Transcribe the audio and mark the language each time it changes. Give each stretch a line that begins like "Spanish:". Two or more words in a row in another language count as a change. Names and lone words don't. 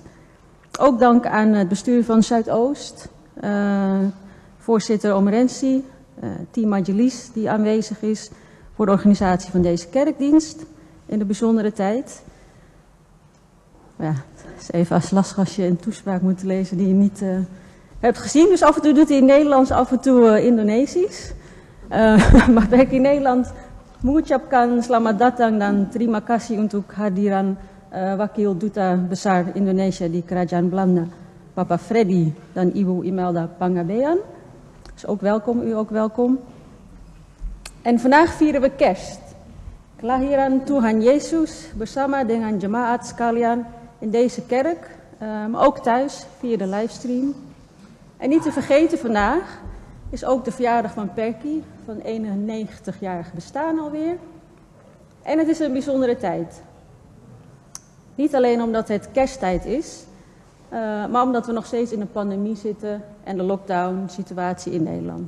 Dutch: Ook dank aan het bestuur van Zuidoost, voorzitter Omerensi, team Majelis die aanwezig is voor de organisatie van deze kerkdienst in de bijzondere tijd. Ja, het is even lastig als je een toespraak moet lezen die je niet hebt gezien. Dus af en toe doet hij in Nederlands, af en toe Indonesisch.
Indonesian: Maar Perky Nederland mengucapkan selamat datang dan terima kasih untuk hadiran Wakil Duta Besar Indonesia di Kerajaan Belanda, Papa Freddy dan Ibu Imelda Pangabean.
Dutch: Dus ook welkom, u ook welkom. En vandaag vieren we kerst.
Indonesian: Kelahiran Tuhan Yesus bersama dengan jemaat sekalian
Dutch: in deze kerk, maar ook thuis via de livestream. En niet te vergeten vandaag is ook de verjaardag van Perky, van 91-jarig bestaan alweer. En het is een bijzondere tijd. Niet alleen omdat het kersttijd is, maar omdat we nog steeds in een pandemie zitten en de lockdown-situatie in Nederland.